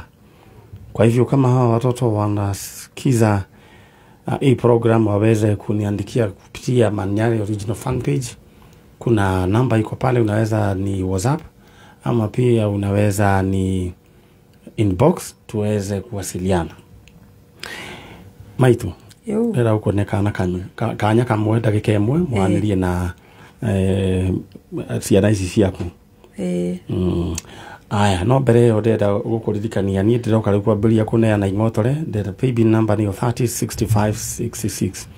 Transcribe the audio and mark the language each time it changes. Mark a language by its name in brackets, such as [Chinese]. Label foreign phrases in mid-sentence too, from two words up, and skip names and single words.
[Swahili] Kwa hivyo kama hawa watoto wanasikiza hii program waweze kuniandikia kupitia Manyari Original Fan Page. Kuna namba iko pale, unaweza ni WhatsApp ama pia unaweza ni inbox tuweze kuwasiliana. [Kikuyu] Maitu era uko nekana kanya kamwe dakika imwe mwanirie na ciana ici ciaku aya no mbere yo ndenda gukuririkania ni ndiroka riu kwambiria kuneana ing'otore ndenda [English] paybill number [Kikuyu] ni 306566